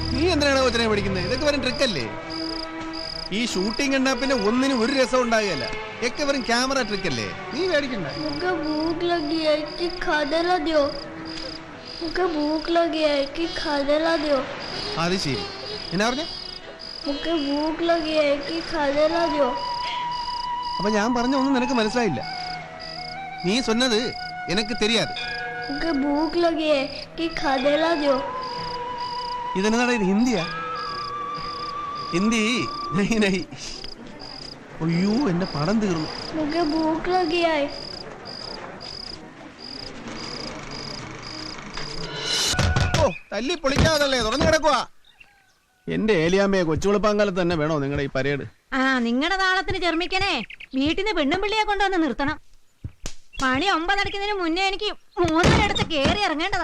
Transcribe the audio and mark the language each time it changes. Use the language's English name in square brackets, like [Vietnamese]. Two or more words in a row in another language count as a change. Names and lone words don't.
[Malayalam] എന്തിനാണ് കൊച്ചിനെ പഠിക്കുന്നത്? ഇതൊക്കെ വെറും ട്രിക്കല്ലേ? ഈ ഷൂട്ടിംഗ് കണ്ടാ പിന്നെ ഒന്നിനും ഒരു രസം ഉണ്ടാകുകയല്ല. ഒക്കെ വെറും ക്യാമറ ട്രിക്കല്ലേ? നീ പേടിക്കണ്ട. [Hindi] मुझे भूख लगी है कि खाने ला दियो मुझे भूख लगी है कि खाने ला दियो [Malayalam] അത് ശരി. എന്നാ പറഞ്ഞ? [Hindi] मुझे भूख लगी है कि खाने ला दियो [Malayalam] അപ്പൊ ഞാൻ പറഞ്ഞ ഒന്നും നിനക്ക് മനസ്സിലായില്ല. നീ சொன்னது എനിക്ക് தெரியாது. [Hindi] मुझे भूख लगी है कि खाने ला दियो [Malayalam] ഇതെന്താണ് ഇത്? ഹിന്ദിയാ? ഹിന്ദി [Hindi] नहीं नहीं. [Malayalam] അയ്യോ എന്റെ പടം തീർന്നു. [Hindi] मुझे भूख लगी है [Malayalam] ഓ തല്ലി പൊളിക്കാതല്ലേ തുറന്നു കിടക്കുക. എന്റെ ഏലിയാമ്മയെ കൊച്ചുവെളുപ്പാങ്കാലത്ത് തന്നെ വേണോ നിങ്ങളുടെ ഈ പരേഡ്? ആ നിങ്ങളുടെ താളത്തിന് ചെറുമിക്കനെ വീട്ടിന്ന് പെണ്ണും പിള്ളിയെ കൊണ്ടുവന്ന് നിർത്തണം. മണി 9 അടയ്ക്കുന്നതിന് മുന്നേ എനിക്ക് 3 അടുത്ത് കേറി ഇറങ്ങേണ്ടതാ.